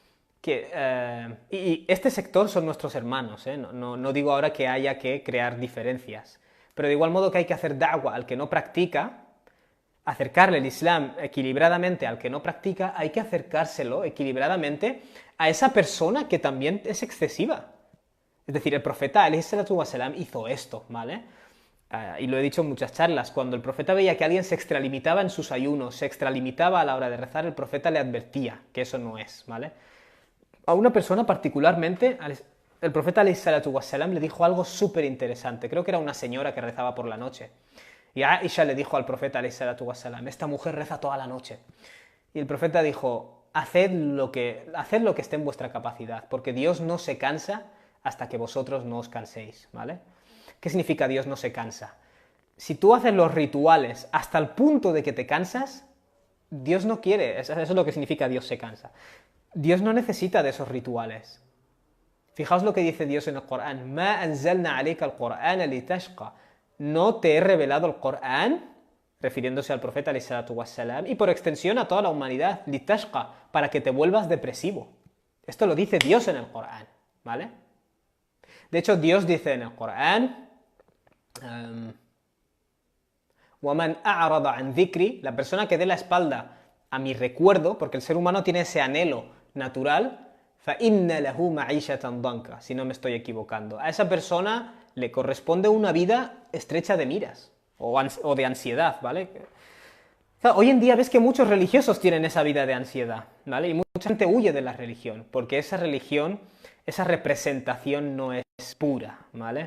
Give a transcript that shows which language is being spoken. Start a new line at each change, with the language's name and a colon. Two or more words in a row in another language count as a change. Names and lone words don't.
Spanish: y este sector son nuestros hermanos, no digo ahora que haya que crear diferencias, pero de igual modo que hay que hacer da'wa al que no practica, acercarle el Islam equilibradamente al que no practica, hay que acercárselo equilibradamente a esa persona que también es excesiva. Es decir, el profeta
Arabic: عليه الصلاة والسلام
Spanish: hizo esto, ¿vale? Y lo he dicho en muchas charlas, cuando el profeta veía que alguien se extralimitaba en sus ayunos, se extralimitaba a la hora de rezar, el profeta le advertía que eso no es, ¿vale? A una persona particularmente, el profeta
Arabic: عليه الصلاة والسلام
Spanish: le dijo algo súper interesante, creo que era una señora que rezaba por la noche. Y Aisha le dijo al profeta
Arabic: عليه الصلاة والسلام,
Spanish: esta mujer reza toda la noche. Y el profeta dijo, haced lo que esté en vuestra capacidad, porque Dios no se cansa hasta que vosotros no os canséis, ¿vale? ¿Qué significa Dios no se cansa? Si tú haces los rituales hasta el punto de que te cansas, Dios no quiere, eso es lo que significa Dios se cansa. Dios no necesita de esos rituales. Fijaos lo que dice Dios en el Corán,
Arabic: مَا أَنزَلْنَا عَلَيْكَ الْقُرْآنَ لِتَشْقَى.
Spanish: No te he revelado el Corán, refiriéndose al profeta
Arabic: عليه الصلاة والسلام,
Spanish: y por extensión a toda la humanidad, litashqa, para que te vuelvas depresivo. Esto lo dice Dios en el Corán, ¿vale? De hecho, Dios dice en el Corán,
Arabic: وَمَنْ أَعْرَضَ عَنْ ذِكْرِي,
Spanish: la persona que dé la espalda a mi recuerdo, porque el ser humano tiene ese anhelo natural,
Arabic: فَإِنَّ لَهُ مَعِيشَةً ضَنْكَ,
Spanish: si no me estoy equivocando. A esa persona le corresponde una vida estrecha de miras o de ansiedad, ¿vale? Hoy en día ves que muchos religiosos tienen esa vida de ansiedad, ¿vale? Y mucha gente huye de la religión, porque esa religión, esa representación no es pura, ¿vale?